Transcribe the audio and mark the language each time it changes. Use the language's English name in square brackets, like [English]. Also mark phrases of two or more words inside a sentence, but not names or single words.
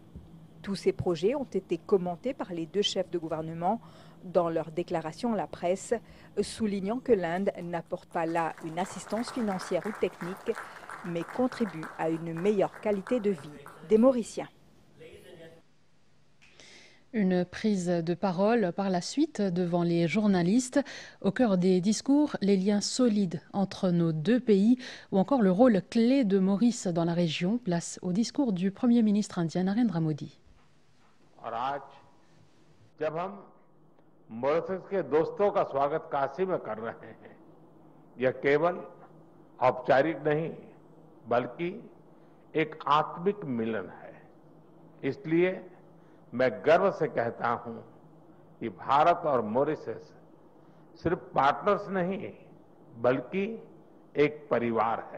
[French] Tous ces projets ont été commentés par les deux chefs de gouvernement dans leur déclaration à la presse, soulignant que l'Inde n'apporte pas là une assistance financière ou technique, mais contribue à une meilleure qualité de vie des Mauriciens. Une prise de parole par la suite devant les journalistes. Au cœur des discours, les liens solides entre nos deux pays ou encore le rôle clé de Maurice dans la région. Place au discours du Premier ministre indien Narendra Modi. [Hindi] और आज जब हम मॉरिशस के दोस्तों का स्वागत काशी में कर रहे हैं, यह केवल औपचारिक नहीं बल्कि एक आत्मिक मिलन है। इसलिए मैं गर्व से कहता हूं कि भारत और मॉरिशस सिर्फ पार्टनर्स नहीं बल्कि एक परिवार है।